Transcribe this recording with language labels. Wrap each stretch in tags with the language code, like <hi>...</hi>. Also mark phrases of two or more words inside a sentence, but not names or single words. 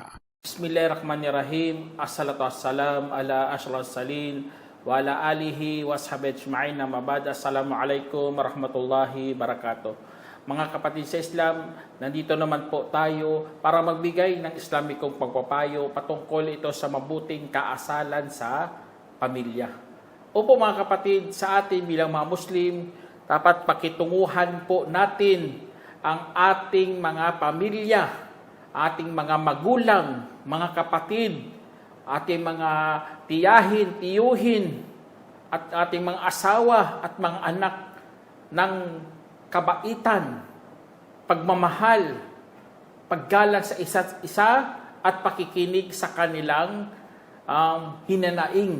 <ar>بسم الله الرحمن الرحيم والصلاة والسلام على أشرف المرسلين وعلى آله وصحبه أجمعين. Mabada. السلام عليكم ورحمة الله وبركاته.</ar> <tl>Mga kapatid sa Islam, nandito naman po tayo para magbigay ng Islamikong pagpapayo patungkol ito sa mabuting kaasalan sa pamilya. Opo mga kapatid, sa atin bilang mga Muslim, dapat pakitunguhan po natin ang ating mga pamilya, ating mga magulang, mga kapatid, ating mga tiyahin, tiyuhin, at ating mga asawa at mga anak ng kabaitan, pagmamahal, paggalang sa isa't isa, at pakikinig sa kanilang hinanaing.</tl>